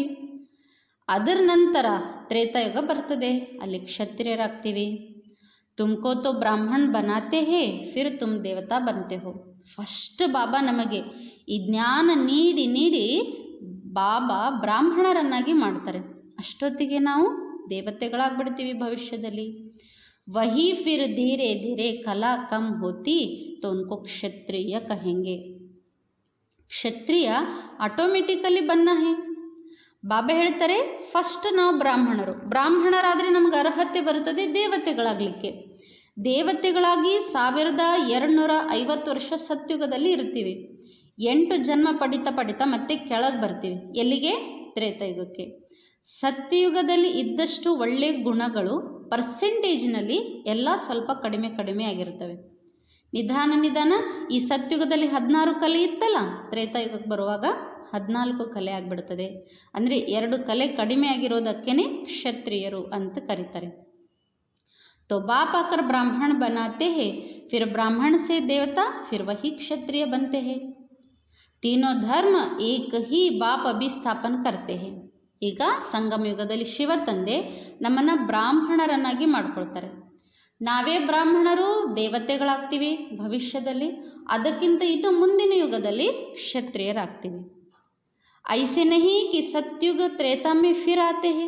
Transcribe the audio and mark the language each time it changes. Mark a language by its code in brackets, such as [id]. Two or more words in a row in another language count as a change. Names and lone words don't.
[kn] ಅದರ ನಂತರ ತ್ರೇತಾಯುಗ ಬರ್ತದೆ, ಅಲ್ಲಿ ಕ್ಷತ್ರಿಯರಾಗ್ತೀವಿ. [hi] तुमको तो ब्राह्मण बनाते हैं फिर तुम देवता बनते हो. [kn] ಫಸ್ಟ್ ಬಾಬಾ ನಮಗೆ ಈ ಜ್ಞಾನ ನೀಡಿ ನೀಡಿ ಬಾಬಾ ಬ್ರಾಹ್ಮಣರನ್ನಾಗಿ ಮಾಡ್ತಾರೆ. ಅಷ್ಟೊತ್ತಿಗೆ ನಾವು ದೇವತೆಗಳಾಗ್ಬಿಡ್ತೀವಿ ಭವಿಷ್ಯದಲ್ಲಿ. [hi] वही फिर धीरे धीरे कला कम होती तो उनको क्षत्रिय कहेंगे. क्षत्रिय ऑटोमेटिकली बनना है. [kn] ಬಾಬಾ ಹೇಳ್ತಾರೆ, ಫಸ್ಟ್ ನಾವು ಬ್ರಾಹ್ಮಣರಾದರೆ ನಮ್ಗೆ ಅರ್ಹತೆ ಬರುತ್ತದೆ ದೇವತೆಗಳಾಗಲಿಕ್ಕೆ. ದೇವತೆಗಳಾಗಿ 1250 ವರ್ಷ ಸತ್ಯುಗದಲ್ಲಿ ಇರ್ತೀವಿ. 8 ಜನ್ಮ ಪಡಿತಾ ಮತ್ತೆ ಕೆಳಗೆ ಬರ್ತೀವಿ. ಎಲ್ಲಿಗೆ? ತ್ರೇತಾಯುಗಕ್ಕೆ. ಸತ್ಯಯುಗದಲ್ಲಿ ಇದ್ದಷ್ಟು ಒಳ್ಳೆಯ ಗುಣಗಳು ಪರ್ಸೆಂಟೇಜ್ನಲ್ಲಿ ಎಲ್ಲ ಸ್ವಲ್ಪ ಕಡಿಮೆ ಆಗಿರ್ತವೆ. ನಿಧಾನ ಈ ಸತ್ಯುಗದಲ್ಲಿ 16 ಕಲೆ ಇತ್ತಲ್ಲ, ತ್ರೇತಾಯುಗಕ್ಕೆ ಬರುವಾಗ 14 ಕಲೆ ಆಗಿಬಿಡ್ತದೆ. ಅಂದರೆ 2 ಕಲೆ ಕಡಿಮೆ ಆಗಿರೋದಕ್ಕೇ ಕ್ಷತ್ರಿಯರು ಅಂತ ಕರೀತಾರೆ. [hi] तो बाप आकर ब्राह्मण बनाते हैं, फिर ब्राह्मण से देवता, फिर वही क्षत्रिय बनते हैं. तीनों धर्म एक ही बाप अभिस्थापन करते हैं. [kn] ಈಗ ಸಂಗಮ ಯುಗದಲ್ಲಿ ಶಿವ ತಂದೆ ನಮ್ಮನ್ನು ಬ್ರಾಹ್ಮಣರನ್ನಾಗಿ ಮಾಡ್ಕೊಳ್ತಾರೆ. ನಾವೇ ಬ್ರಾಹ್ಮಣರು ದೇವತೆಗಳಾಗ್ತೀವಿ ಭವಿಷ್ಯದಲ್ಲಿ. ಅದಕ್ಕಿಂತ ಇನ್ನು ಮುಂದಿನ ಯುಗದಲ್ಲಿ ಕ್ಷತ್ರಿಯರಾಗ್ತೀವಿ. [hi] ऐसे नहीं कि सतयुग त्रेता में फिर आते हैं.